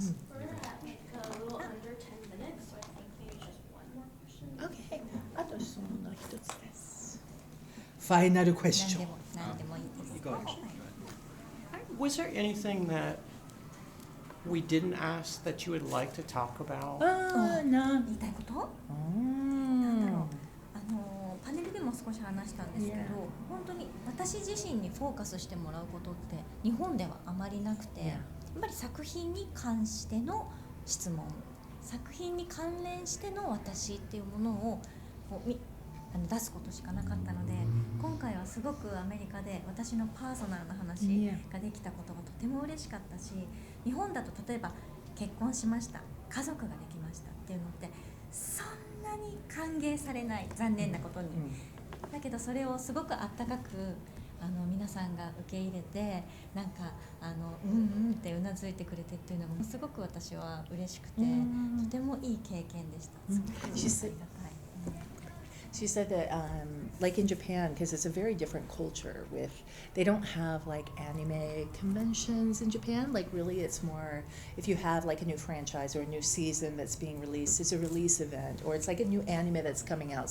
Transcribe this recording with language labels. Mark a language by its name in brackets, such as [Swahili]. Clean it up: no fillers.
[English] We're at a little under 10 minutes, so I think maybe just one more question. Okay. [Japanese] あと質問の一つです。 [English] Final question. [Japanese] 何でもいいです。 [English] You go ahead. Was there anything that we didn't ask that you would like to talk about? [Japanese] 言いたいこと？なんだろう。パネルでも少し話したんですけど、本当に私自身にフォーカスしてもらうことって日本ではあまりなくて、やっぱり作品に関しての質問、作品に関連しての私っていうものをこう出すことしかなかったので、今回はすごくアメリカで私のパーソナルな話ができたことがとても嬉しかったし、日本だと例えば結婚しました、家族ができましたっていうのってそんなに歓迎されない、残念なことに、だけどそれをすごくあったかく皆さんが受け入れて、なんかってうなずいてくれてっていうのもすごく私は嬉しくて、とてもいい経験でした。すごくありがたい。 [English] She said that, like in Japan, because it's a very different culture they don't have like anime conventions in Japan. Like really it's more, if you have like a new franchise or a new season that's being released, it's a release event, or it's like a new anime that's coming out.